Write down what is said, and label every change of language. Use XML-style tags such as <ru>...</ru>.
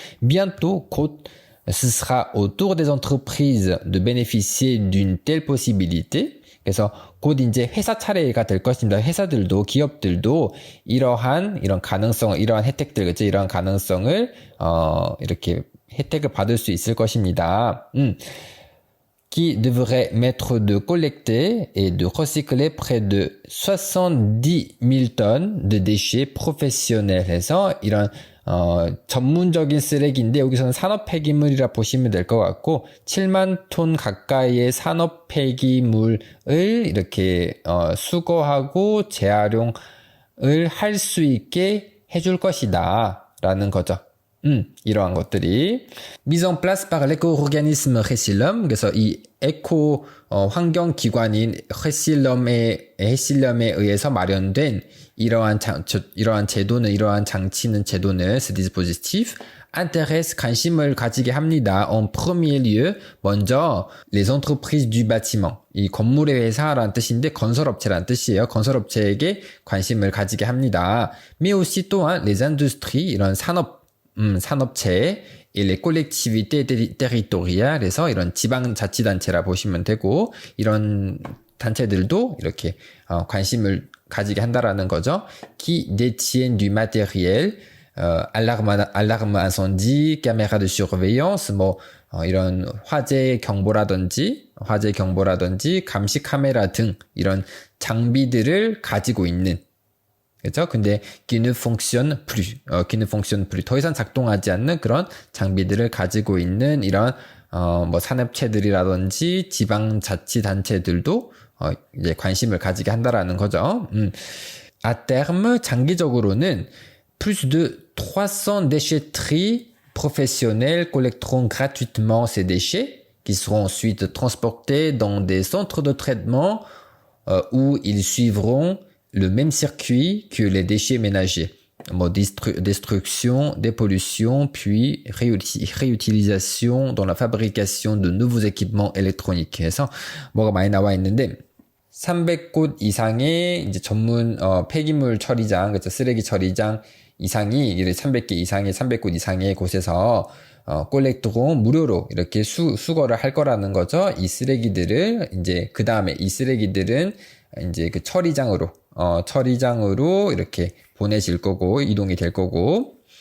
<fr>Bientôt,</fr> <ko>곧,</ko> <fr>ce sera au tour des entreprises de bénéficier d'une telle possibilité.</fr> <ko>그래서 곧 이제 회사 차례가 될 것입니다. 회사들도, 기업들도 이런 가능성을, 이러한 혜택들, 그죠? 이러한 가능성을, 이렇게 혜택을 받을 수 있을 것입니다.</ko> <fr>qui devrait mettre de collecter et de recycler près de 70 000 tonnes de déchets professionnels</fr> <ko>해서 이런 전문적인 쓰레기인데 여기서는 산업 폐기물이라 보시면 될 것 같고 7만 톤 가까이의 산업 폐기물을 이렇게 수거하고 재활용을 할 수 있게 해줄 것이다 라는 거죠. 이러한 것들이</ko> <fr>mise en place par l'éco-organisme Recilum.</fr> <ko>그래서 이 에코 환경기관인 Recilum에 의해서 마련된 이러한 제도는</ko> <fr>ce dispositif intéresse</fr> <ko>관심을 가지게 합니다.</ko> <fr>En premier lieu,</fr> <ko>먼저</ko> <fr>les entreprises du bâtiment.</fr> <ko>이 건물의 회사라는 뜻인데 건설업체라는 뜻이에요. 건설업체에게 관심을 가지게 합니다.</ko> <fr>Mais aussi</fr> <ko>또한</ko> <fr>les industries,</fr> <ko>이런 산업체,</ko> <fr>les collectivités territoriales,</fr> <ko>이런 지방자치단체라 보시면 되고, 이런 단체들도 이렇게, 관심을 가지게 한다라는 거죠.</ko> <fr>qui détiennent du matériel, alarme incendie, caméra de surveillance,</fr> <ko>이런 화재 경보라든지, 감시 카메라 등, 이런 장비들을 가지고 있는, 그렇죠? 근데</ko> <fr>qui ne fonctionne plus,</fr> <ko>더 이상 작동하지 않는 그런 장비들을 가지고 있는 이런 산업체들이라든지 지방자치단체들도 이제 관심을 가지게 한다라는 거죠.</ko> <fr>À terme,</fr> <ko>장기적으로는</ko> <fr>plus de 300 déchetteries professionnelles collecteront gratuitement ces déchets qui seront ensuite transportés dans des centres de traitement où ils suivront le même circuit que les déchets ménagers. Destruction, dépollution, puis réutilisation dans la fabrication de nouveaux équipements électroniques.</fr> <ko>해서 뭐가 많이 나와 있는데 300곳 이상의 이제 전문 폐기물 처리장, 그렇죠? 쓰레기 처리장 이상이 300곳 이상의 곳에서 콜렉트공 무료로 이렇게 수거를 할 거라는 거죠. 이 쓰레기들을 이제 그 다음에 이 쓰레기들은 이제 그 처리장으로 이렇게 보내질 거고 이동이 될 거고</ko>